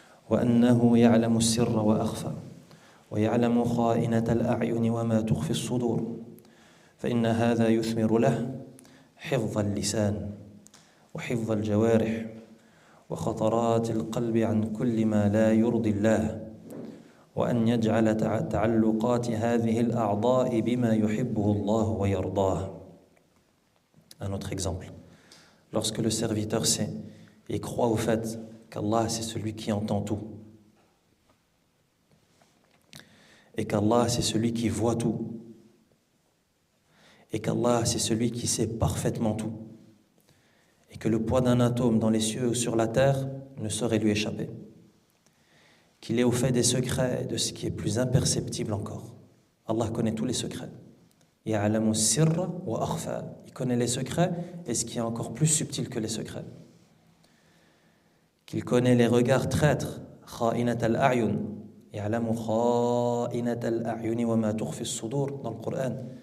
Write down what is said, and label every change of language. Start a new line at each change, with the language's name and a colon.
Arabic: وأنه يعلم السر وأخفى ويعلم خائنة الأعين وما تخفي الصدور فإن هذا يثمر له حفظ اللسان وحفظ الجوارح وخطرات القلب عن كل ما لا يرضي الله وأن يجعل تعلقات هذه الأعضاء بما يحبه الله ويرضاه.
French: Un autre exemple. Lorsque le serviteur sait et croit au fait qu'Allah c'est celui qui entend tout et qu'Allah c'est celui qui voit tout et qu'Allah c'est celui qui sait parfaitement tout et que le poids d'un atome dans les cieux ou sur la terre ne saurait lui échapper, qu'il est au fait des secrets, de ce qui est plus imperceptible encore. Allah connaît tous les secrets.
Arabic: يَعْلَمُ السِّرَّ وَأَخْفَى.
French: Il connaît les secrets et ce qui est encore plus subtil que les secrets. Qu'il connaît les regards traîtres.
Arabic: خَائِنَةَ الْأَعْيُنِ يَعْلَمُ خَائِنَةَ الْأَعْيُنِ وَمَا تُخْفِي الصُّدُورِ
French: dans le Coran.